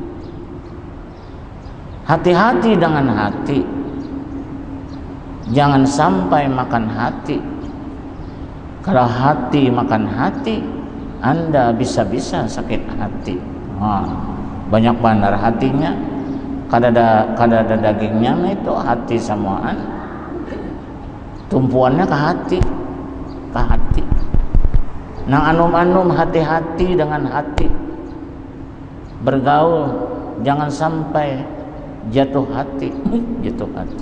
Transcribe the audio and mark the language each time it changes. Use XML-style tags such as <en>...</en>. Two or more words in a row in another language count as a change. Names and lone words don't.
<id>Hati-hati dengan hati. Jangan sampai makan hati. Kalau hati makan hati, Anda bisa-bisa sakit hati.</id> <bjn>Banyak bandar hatinya, kada ada dagingnya, itu hati samaan.</bjn> <id>Tumpuannya ke hati, ke hati.</id> <bjn>Nang anum-anum hati-hati dengan hati.</bjn> <id>Bergaul jangan sampai jatuh hati, jatuh hati.</id>